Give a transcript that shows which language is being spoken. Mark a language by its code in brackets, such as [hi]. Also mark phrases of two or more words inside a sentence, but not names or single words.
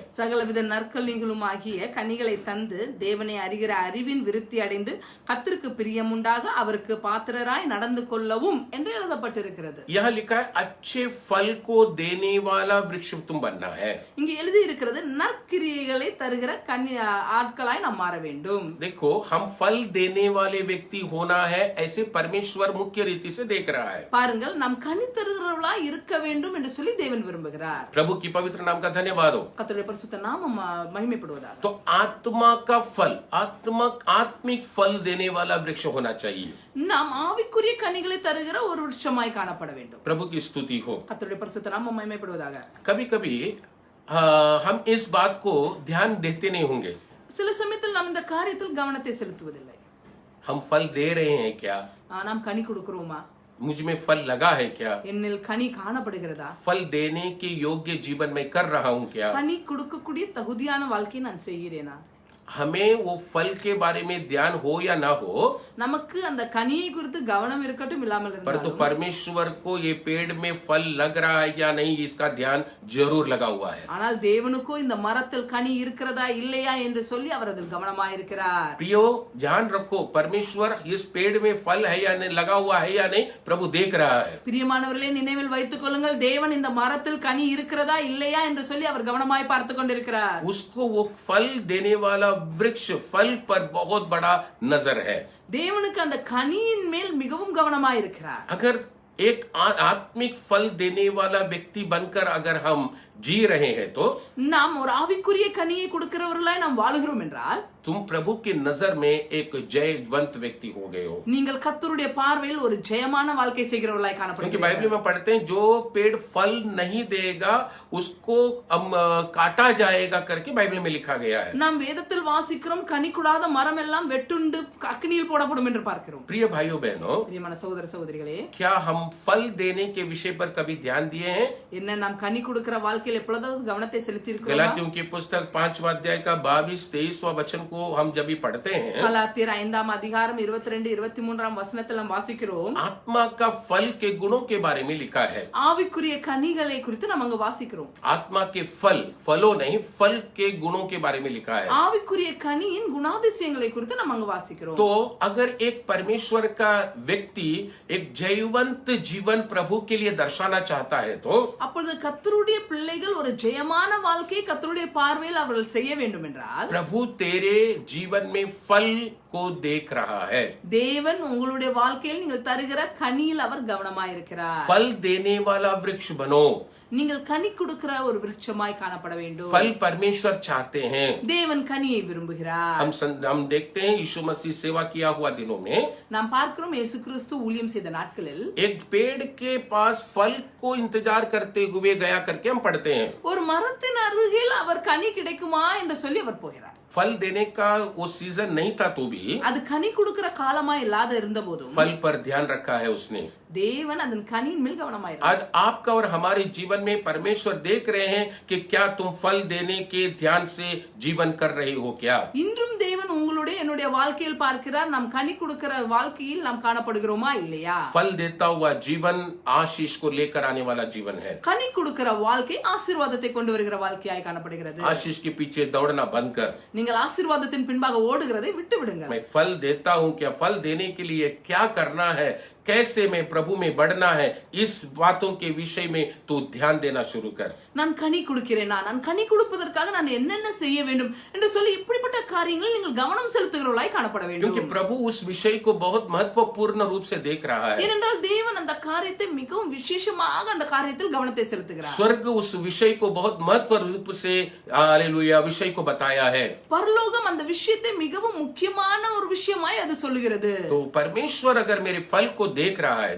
[ta] சகலவித நற்கனிகளும் ஆகிய கனிகளை தந்து தேவனை அறிகிற அறிவின் விருத்தி அடைந்து கர்த்தருக்கு பிரியமுண்டாக அவருக்கு பாத்திரராய் நடந்து கொள்ளவும் என்று எழுதப்பட்டிருக்கிறது. [hi] यहाँ लिखा है अच्छे फल को देने वाला वृक्ष तुम बनना है। [ta] இங்கே எழுதி இருக்கிறது நற்கிரியைகளை தருகிற கனி ஆட்களாய் நாம் மாற வேண்டும். [hi] देखो हम फल देने वाले व्यक्ति होना है ऐसे परमेश्वर मुख्य रीति से देख रहा है। [ta] பாருங்கள், நாம் கனி தருகிறவர்களாய் இருக்க வேண்டும் என்று சொல்லி தேவன் விரும்புகிறார். [hi] प्रभु की पवित्र नाम का धन्यवाद हो। [ta] கர்த்தருடைய பரிசுத்த நாமம் மகிமைப்படுவதாக. [hi] तो आत्मा का फल आत्मिक फल देने वाला वृक्ष होना चाहिए। [ta] நாம் ஆவிக்குரிய கனிகளை தருகிற ஒரு விருட்சமாய் காணப்பட வேண்டும். [hi] प्रभु की स्तुति हो। [ta] கர்த்தருடைய பரிசுத்த நாமம் மகிமைப்படுவதாக. [hi] कभी कभी हम इस बात को ध्यान देते नहीं होंगे, [ta] சில சமயத்தில் நாம் இந்த காரியத்தில் கவனத்தை செலுத்துவதில்லை. [hi] हम फल दे रहे हैं क्या, [ta] நாம் கனி கொடுக்கிறோமா, [hi] मुझ में फल लगा है क्या, [ta] என்னில் கனி காணப்படுகிறதா, [hi] फल देने के योग्य जीवन में कर रहा हूं क्या, [ta] கனி கொடுக்கக்கூடிய தகுதியான வாழ்க்கையை நான் செய்கிறேனா. [hi] हमें वो फल के बारे में ध्यान हो या ना हो, [ta] நமக்கு அந்த கனியை குறித்து கவனம் இருக்கட்டும் இல்லாமல் [hi] परंतु [ta] இருந்தாலும் [hi] परमेश्वर को ये पेड़ में फल लग रहा है या नहीं इसका ध्यान जरूर लगा हुआ है। [ta] ஆனால் தேவனுக்கோ இந்த மரத்தில் கனி இருக்கிறதா இல்லையா என்று சொல்லி அவர் அதில் கவனமாக இருக்கிறார். [hi] प्रियो ध्यान रखो, परमेश्वर इस पेड़ में फल है या नहीं, लगा हुआ है या नहीं, प्रभु देख रहा है। [ta] பிரியமானவர்களே, நினைவில் வைத்துக் கொள்ளுங்கள், தேவன் இந்த மரத்தில் கனி இருக்கிறதா இல்லையா என்று சொல்லி அவர் கவனமாய் பார்த்து கொண்டிருக்கிறார். [hi] उसको वो फल देने वाला वृक्ष फल पर बहुत बड़ा नजर है। [ta] தேவனுக்கு அந்த கனியின் மேல் மிகவும் கவனமாய் இருக்கிறார். [hi] अगर एक आत्मिक फल देने वाला व्यक्ति बनकर अगर हम जी रहे हैं तो [ta] நாம் ஒரு ஆவிக்குரிய கனியை கொடுக்கிறவர்களாய் நாம் வாழுகிறோம் என்றால் [hi] तुम प्रभु की नजर में एक जयवंत व्यक्ति हो गए हो। [ta] நீங்கள் கர்த்தருடைய பார்வையில் ஒரு ஜெயமான வாழ்க்கை செய்கிறவர்களாய் [hi] क्योंकि [ta] காணப்படுகிறீர்கள். [hi] बाइबल में पढ़ते हैं जो पेड़ फल नहीं देगा उसको काटा जाएगा करके बाइबल में लिखा गया है। [ta] நாம் வேதத்தில் வாசிக்கிறோம், கனி கொடாத மரம் எல்லாம் வெட்டுண்டு அக்னியில் போடப்படும் என்று பார்க்கிறோம். [hi] प्रिय भाइयों बहनों, [ta] பிரியமான சகோதர சகோதரிகளே, [hi] क्या हम फल देने के विषय पर कभी ध्यान दिए हैं? [ta] என்ன நாம் கனி கொடுக்கிற வாழ்க்கையில் எப்பொழுதாவது கவனத்தை செலுத்தி இருக்கிறோமா? [hi] गलातियों की पुस्तक 5वां अध्याय का 22-23वां वचन को हम जब भी पढ़ते हैं, [ta] கலாத்தியர் 5ஆம் அதிகாரம் 22-23ஆம் வசனத்தில் நாம் வாசிக்கிறோம், [hi] आत्मा का फल के गुणों के बारे में लिखा है। [ta] ஆவிக்குரிய கனிகளை குறித்து நாம் அங்கு வாசிக்கிறோம். [hi] आत्मा के फलों नहीं, फल के गुणों के बारे में लिखा है। [ta] ஆவிக்குரிய கனியின் குணாதிசயங்களை குறித்து நாம் அங்கு வாசிக்கிறோம். [hi] तो अगर एक परमेश्वर का व्यक्ति एक जयवंत जीवन प्रभु के लिए दर्शाना चाहता है तो [ta] அப்பொழுது கர்த்தருடைய பிள்ளைகள் ஒரு ஜெயமான வாழ்க்கையை கர்த்தருடைய பார்வையில் அவர்கள் செய்ய வேண்டும் என்றால் [hi] प्रभु तेरे जीवन में फल को देख रहा है। [ta] தேவன் உங்களுடைய வாழ்க்கையில் நீங்கள் தருகிற கனியில் அவர் கவனமாயிருக்கிறார். [hi] फल देने वाला वृक्ष बनो। [ta] நீங்கள் கனி கொடுக்கிற ஒரு விருட்சமாய் காணப்பட வேண்டும். [hi] फल परमेश्वर चाहते हैं। [ta] தேவன் கனியை விரும்புகிறார். [hi] हम देखते हैं यीशु मसीह सेवा किया हुआ दिनों में [ta] நாம் பார்க்கிறோம், இயேசு கிறிஸ்து ஊழியம் செய்த நாட்களில் [hi] एक पेड़ के पास फल को इंतजार करते हुए गया करके हम पढ़ते हैं। [ta] ஒரு மரத்தின் அருகில் அவர் கனி கிடைக்குமா என்று சொல்லி அவர் போகிறார். [hi] फल देने का वो सीजन नहीं था तो भी [ta] அது கனி கொடுக்கிற காலமா இல்லாத இருந்த போதும் [hi] फल पर ध्यान रखा है उसने। [ta] தேவன் அதன் கனியின் மேல் கவனமாயிருக்கிறார். [hi] आज आपका और हमारे जीवन में परमेश्वर देख रहे हैं कि क्या तुम फल देने के ध्यान से जीवन कर रहे हो क्या। [ta] இன்றும் தேவன் உங்களுடைய என்னுடைய வாழ்க்கையில் பார்க்கிறார், நாம் கனி கொடுக்கிற வாழ்க்கையில் நாம் காணப்படுகிறோமா இல்லையா. [hi] फल देता हुआ जीवन आशीष को लेकर आने वाला जीवन है। [ta] கனி கொடுக்கிற வாழ்க்கை ஆசீர்வாதத்தை கொண்டு வருகிற வாழ்க்கையாய் காணப்படுகிறது. [hi] आशीष के पीछे दौड़ना बंद कर। [ta] நீங்கள் ஆசீர்வாதத்தின் பின்பாக ஓடுகிறதை விட்டு விடுங்கள். [hi] मैं फल देता हूं क्या, फल देने के लिए क्या करना है, कैसे मैं प्रभु में बढ़ना है, इस बातों के विषय में तू ध्यान देना शुरू कर। [ta] நான் கனி கொடுக்கிறேனா, நான் கனி கொடுப்பதற்காக நான் என்னென்ன செய்ய வேண்டும் என்று சொல்லி இப்படிப்பட்ட காரியங்களில் நீங்கள் கவனம் செலுத்துகிறவர்களாய் காணப்பட வேண்டும். [hi] क्योंकि प्रभु उस विषय को बहुत महत्वपूर्ण रूप से देख रहा है। [ta] ஏனென்றால் தேவன் அந்த காரியத்தை மிகவும் விசேஷமாக அந்த காரியத்தில் கவனத்தை செலுத்துகிறார். [hi] स्वर्ग उस विषय को बहुत महत्व रूप से हालेलुया विषय को बताया है। [ta] பரலோகம் அந்த விஷயத்தை மிகவும் முக்கியமான ஒரு விஷயமாய் அது சொல்லுகிறது. [hi] तो परमेश्वर अगर मेरे फल को देख रहा है